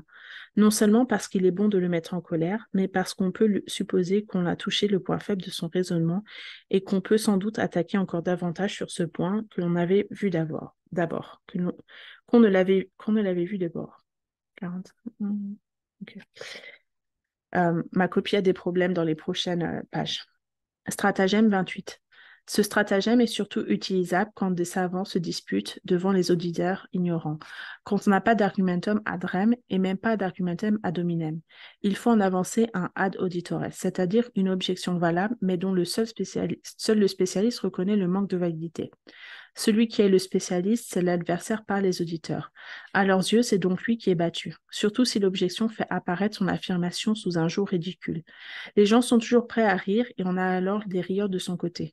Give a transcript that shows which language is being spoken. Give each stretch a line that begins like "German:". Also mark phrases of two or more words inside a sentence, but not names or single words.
French: Non seulement parce qu'il est bon de le mettre en colère, mais parce qu'on peut supposer qu'on a touché le point faible de son raisonnement et qu'on peut sans doute attaquer encore davantage sur ce point que l'on avait vu d'abord, qu'on ne l'avait vu d'abord. 40. Okay. Ma copie a des problèmes dans les prochaines pages. Stratagème 28. Ce stratagème est surtout utilisable quand des savants se disputent devant les auditeurs ignorants, quand on n'a pas d'
Latin: argumentum ad rem
French: et même pas d'
Latin: argumentum ad hominem.
French: Il faut en avancer un
Latin: ad auditores,
French: c'est-à-dire une objection valable, mais dont seul le spécialiste reconnaît le manque de validité. Celui qui est le spécialiste, c'est l'adversaire par les auditeurs. À leurs yeux, c'est donc lui qui est battu, surtout si l'objection fait apparaître son affirmation sous un jour ridicule. Les gens sont toujours prêts à rire et on a alors des rieurs de son côté.